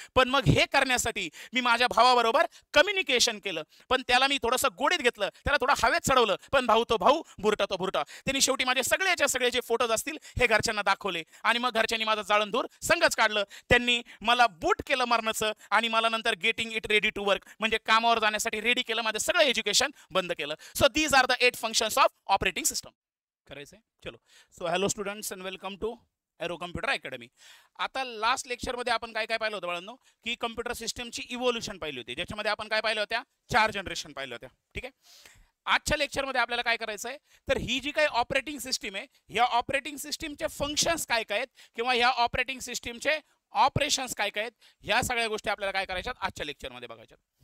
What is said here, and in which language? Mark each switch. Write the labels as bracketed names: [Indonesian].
[Marathi] पण मग हे करण्यासाठी मी माझ्या भावाबरोबर कम्युनिकेशन केलं, पण त्याला मी थोडंसं गोडीत घेतलं, त्याला थोडं हवेत चढवलं. पण भाऊ तो भाऊ, बुरटा तो बुरटा. त्यांनी शेवटी माझे सगळेच्या सगळे जे फोटोज असतील हे घरच्यांना दाखवले आणि मग घरच्यांनी माझं जाळंधूर संगच काढलं. त्यांनी मला बूट केलं मरणाचं आणि मला नंतर [English] getting it ready to work [Marathi] म्हणजे कामावर जाण्यासाठी रेडी केलं. माझं सगळं एज्युकेशन बंद केलं. [English] So these are the 8 functions of operating system. [Marathi] करायचंय चलो. [English] So hello students and welcome to Aero Computer Academy. [Marathi] आता लास्ट लेक्चरमध्ये आपण काय काय पाहिलं होतं बाळांनो, की कम्प्युटर सिस्टमची इव्होल्युशन पाहिली होती, ज्याच्यामध्ये आपण काय पाहिलं होत्या, 4 जनरेशन पाहिलं होत्या. ठीक आहे. आजच्या लेक्चरमध्ये आपल्याला काय करायचं आहे, तर ही जी काही ऑपरेटिंग सिस्टीम आहे या ऑपरेटिंग सिस्टीमचे फंक्शन्स काय काय आहेत किंवा या ऑपरेटिंग सिस्टीमचे ऑपरेशन्स काय काय आहेत, ह्या सगळ्या गोष्टी आपल्याला काय करायच्यात आजच्या लेक्चरमध्ये बघायच्यात.